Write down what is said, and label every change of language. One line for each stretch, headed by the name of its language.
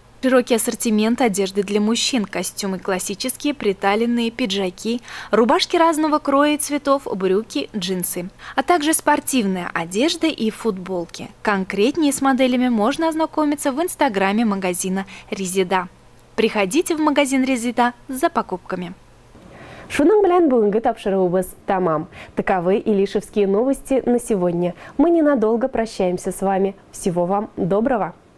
Russian: Широкий ассортимент одежды для мужчин, костюмы классические, приталенные, пиджаки, рубашки разного кроя и цветов, брюки, джинсы, а также спортивная одежда и футболки. Конкретнее с моделями можно ознакомиться в инстаграме магазина «Резида». Приходите в магазин «Резида» за покупками.
Tatar: Шуның белән бүгенге тапшыруыбыз тамам.
Russian: Таковы илишевские новости на сегодня. Мы ненадолго прощаемся с вами. Всего вам доброго!